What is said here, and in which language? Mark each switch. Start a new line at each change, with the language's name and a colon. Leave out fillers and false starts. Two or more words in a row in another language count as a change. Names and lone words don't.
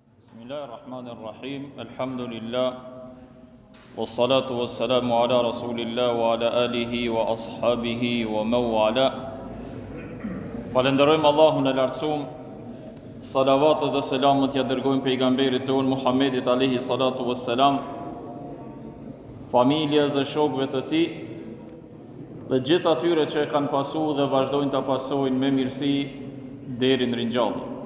Arabic: بسم الله الرحمن الرحيم. Alhamdulillah. والصلاة والسلام على رسول الله وعلى آله وأصحابه ومن والاه.
Albanian: Falenderojmë Allahun e lartësuar. Salavatet dhe selamet ja dërgojmë pejgamberit tonë Muhammedit
Arabic: عليه الصلاة والسلام,
Albanian: familjes dhe shokëve të tij dhe gjithë atyre që kanë pasur dhe vazhdojnë ta pasojnë me mirësi deri në ringjallje.